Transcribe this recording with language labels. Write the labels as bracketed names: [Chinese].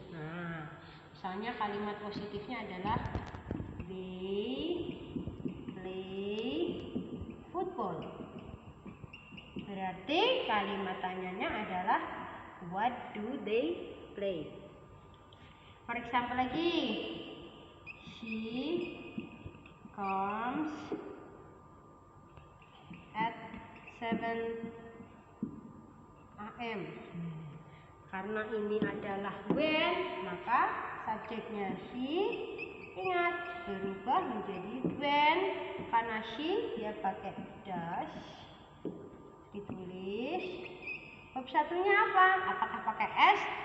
[Indonesian] Nah, misalnya kalimat positifnya adalah [English] they play football. [Indonesian] Berarti kalimat tanyanya adalah [English] what do they play. For example lagi, she comes at 7 AM. [Indonesian] Karena ini adalah when, maka subjeknya she, ingat berubah menjadi when. Karena she dia pakai does, ditulis. Verb satunya apa? Apakah pakai s?